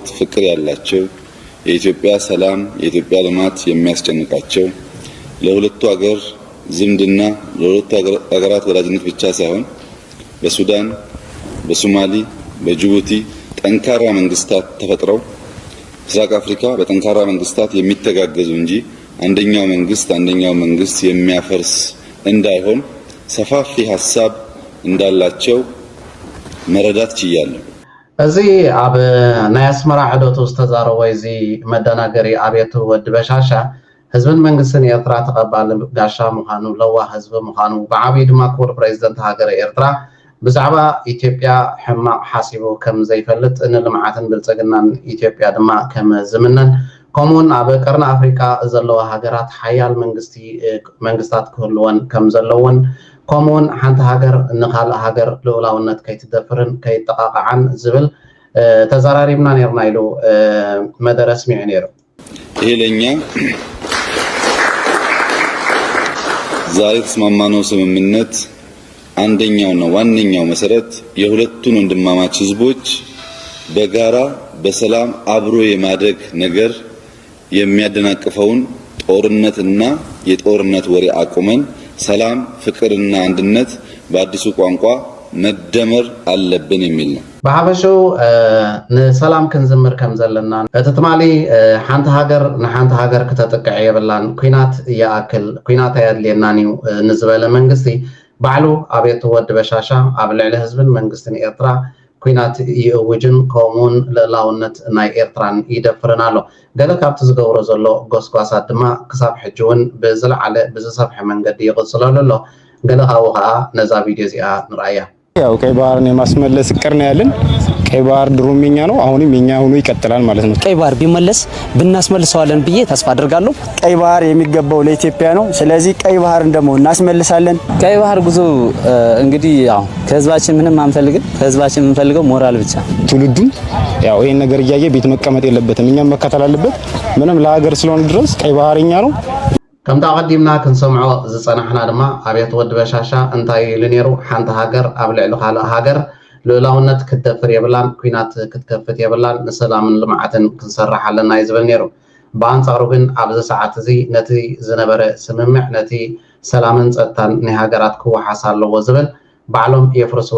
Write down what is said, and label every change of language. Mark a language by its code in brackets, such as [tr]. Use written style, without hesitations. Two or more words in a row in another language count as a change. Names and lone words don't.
[am] ፍቅር ያላቸው የኢትዮጵያ ሰላም የኢትዮጵያ ልማት የሚያስጨንቃቸው ለሁለቱ ሀገር ዝምድና ለሁለቱ ሀገራት ወዳጅነት ብቻ ሳይሆን በሱዳን በሶማሊ በጅቡቲ ጠንካራ መንግስታት ተፈጥረው ምስራቅ አፍሪካ በጠንካራ መንግስታት የሚተጋገዙ እንጂ አንደኛው መንግስት የሚያፈርስ እንዳይሆን ሰፋፊ ሐሳብ እንዳላቸው መረዳት ችያለሁ [ti] እዚ ኣብ ናይ ኣስመራ ዕደቱ ዝተዛረበ እዚ መደናገሪ ኣብየቱ ወዲ በሻሻ ህዝብን መንግስትን ኤርትራ ተቐባሊ ጋሻ ምዃኑ ለዋ ህዝቢ ምዃኑ ብዓብዪ ድማ ክቡር ፕሬዚደንት ሃገረ ኤርትራ ብዛዕባ ኢትዮጵያ ሕማቅ ሓሲቡ ከም ዘይፈልጥ ንልምዓትን ብልፅግናን ኢትዮጵያ ድማ ከም ዝምነን ከምኡውን ኣብ ቀርኒ ኣፍሪካ ዘለዋ ሃገራት ሓያል መንግስታት ክህልወን ከም ዘለውን ከምኡውን ሓንቲ ሃገር ንካልእ ሃገር ልኡላውነት ከይትደፍርን ከይጠቃቅዓን ዝብል ተዘራሪብና ነርና ኢሉ መደረ ስሚዑ ነይሩ [am] ይሄ ለኛ ዛሬ ተስማማነው ስምምነት አንደኛውና ዋነኛው መሰረት የሁለቱን ወንድማማች ህዝቦች በጋራ በሰላም አብሮ የማደግ ነገር የሚያደናቅፈውን ጦርነትና የጦርነት ወሬ አቁመን ሰላም ፍቅርና አንድነት በአዲሱ ቋንቋ መደመር አለብን የሚል ነው [ti] በሐበሹ ንሰላም ክንዝምር ከም ዘለና እቲ ትማሊ ሓንቲ ሃገር ንሓንቲ ሃገር ከተጥቅዕ የብላን ኩናት ያአክል ኩናት ያድልየናን እዩ ንዝበለ መንግስቲ ባዕሉ ኣብየቱ ወዲ በሻሻ ኣብ ልዕሊ ህዝብን መንግስትን ኤርትራ ኩናት ይእውጅን ከምኡውን ልእላውነት ናይ ኤርትራን ይደፍርን ኣሎ ገለ ካብቲ ዝገብሮ ዘሎ ጎስጓሳት ድማ ክሳብ ሕጂ እውን ብዝለዓለ ብዝሰፍሐ መንገዲ ይቕፅለሉ ኣሎ ገለ ካብኡ ከዓ ነዛ ቪድዮ እዚኣ ንርአያ [am] ያው ቀይ ባህርን የማስመለስ እቅድ ነው ያለን ቀይ ባህር ድሮም የኛ ነው አሁንም የኛ ሆኖ ይቀጥላል ማለት ነው ቀይ ባህር ቢመለስ ብናስመልሰዋለን ብዬ ተስፋ አደርጋለሁ ቀይ ባህር የሚገባው ለኢትዮጵያ ነው ስለዚህ ቀይ ባህርን ደግሞ እናስመልሳለን ቀይ ባህር ጉዞ እንግዲህ ያው ከህዝባችን ምንም አንፈልግም ከህዝባችን የምንፈልገው ሞራል ብቻ ትውልዱ ያው ይሄን ነገር እያየ ቤት መቀመጥ የለበትም እኛም መከተል አለበት ምንም ለሀገር ስለሆነ ድረስ ቀይ ባህር የኛ ነው [ti] ከም ተቀዲምና ክንሰምዖ ዝፀናሕና ድማ ኣብየት ወዲ በሻሻ እንታይ ኢሉ ነይሩ ሓንቲ ሃገር ኣብ ልዕሊ ካልእ ሃገር ልኡላውነት ክትደፍር የብላን ኩናት ክትከፍት የብላን ንሰላምን ልምዓትን ክንሰርሕ ኣለና እዩ ዝብል ነይሩ ብኣንፃሩ ግን ኣብዚ ሰዓት እዚ ነቲ ዝነበረ ስምምዕ ነቲ ሰላምን ፀጥታን ናይ ሃገራት ክወሓስ ኣለዎ ዝብል ባዕሎም የፍርስዎ